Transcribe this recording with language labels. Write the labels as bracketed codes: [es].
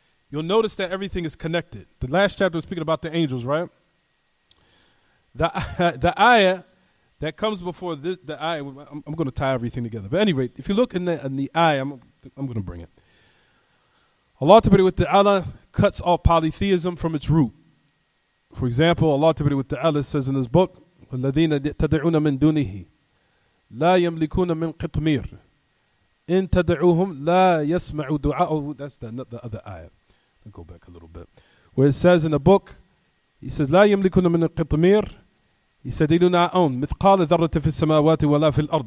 [en] You'll notice that everything is connected. The last chapter was speaking about the angels, right? The ayah that comes before this, the ayah, I'm going to tie everything together. But anyway, if you look in the ayah, I'm going to bring it. Allah Ta'ala cuts off polytheism from its root. For example, Allah Ta'ala says in his book, [ar] وَالَّذِينَ تَدْعُونَ مِن دُونِهِ لَا يَمْلِكُونَ مِن قِطْمِيرٍ إِن تَدْعُوهُمْ لَا يَسْمَعُوا دُعَاءَهُ. [en] That's the other ayah. I'll go back a little bit. Where it says in the book, he says, [ar] لَا يَمْلِكُونَ مِن قِطْمِيرٍ. [en] He said, they do not own [ar] مِثْقَالَ ذَرَّةٍ فِي السَّمَاوَاتِ وَلَا فِي الْأَرْضِ.